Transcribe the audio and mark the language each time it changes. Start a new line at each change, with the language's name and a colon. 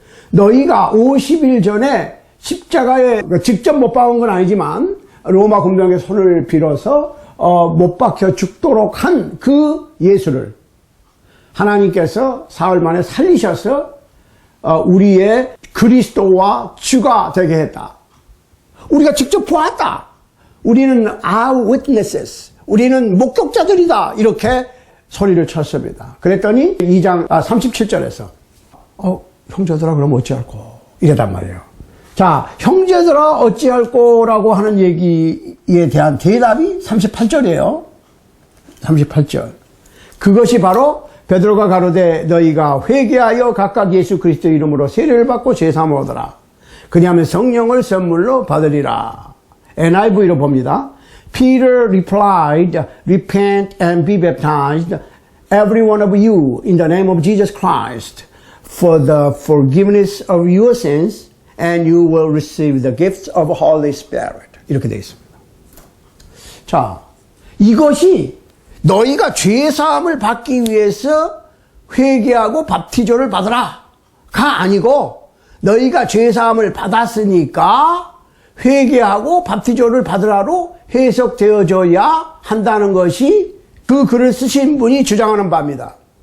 Korean: 너희가 50일 전에 십자가에 직접 못 박은 건 아니지만 로마 군병의 손을 빌어서 못 박혀 죽도록 한 그 예수를 하나님께서 사흘 만에 살리셔서 우리의 그리스도와 주가 되게 했다. 우리가 직접 보았다. 우리는
English: our witnesses.
Korean: 우리는 목격자들이다. 이렇게 소리를 쳤습니다. 그랬더니 2장 37절에서 형제들아 그럼 어찌할꼬 이래단 말이에요. 자, 형제들아 어찌할꼬라고 하는 얘기에 대한 대답이 38절이에요. 38절. 그것이 바로 베드로가 가로되 너희가 회개하여 각각 예수 그리스도 이름으로 세례를 받고 죄사함을 얻으라. 그리하면 성령을 선물로 받으리라. NIV로 봅니다.
English: Peter replied, repent and be baptized, every one of you, in the name of Jesus Christ, for the forgiveness of your sins, and you will receive the gifts of the Holy Spirit.
Korean: 이렇게 되어 있습니다. 자, 이것이 너희가 죄사함을 받기 위해서 회개하고 밥티조를 받으라 가 아니고 너희가 죄사함을 받았으니까 회개하고 밥티조를 받으라로 해석되어져야 한다는 것이 그 글을 쓰신 분이 주장하는 바입니다.